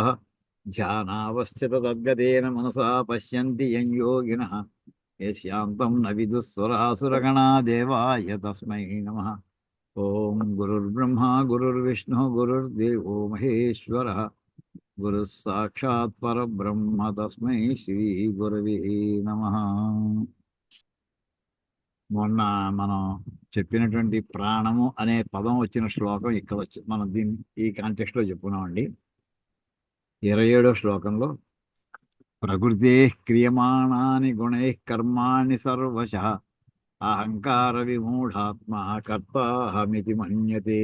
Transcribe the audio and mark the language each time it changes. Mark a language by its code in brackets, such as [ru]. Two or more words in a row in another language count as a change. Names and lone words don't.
[sa] ध्यानावस्थिततद्गतेन मनसा पश्यन्ति यं योगिनः यस्यान्तं न विदुःसुरासुरगणा देवाय तस्मै नमः. ॐ गुरुर्ब्रह्मा गुरुर्विष्णुः गुरुर्देवो महेश्वरः गुरुः साक्षात् परब्रह्म तस्मै श्रीगुरवे नमः. [te] మొన్న మనం చెప్పినటువంటి ప్రాణము అనే పదం వచ్చిన శ్లోకం ఇక్కడ వచ్చి మనం దీన్ని ఈ కాంటెక్స్ట్లో చెప్పుకున్నామండి. [sa] 27వ శ్లోకంలో ప్రకృతే క్రియమాణాని గుణైః కర్మాణి సర్వశః అహంకార విమూఢాత్మా కర్తాహమితి మన్యతే.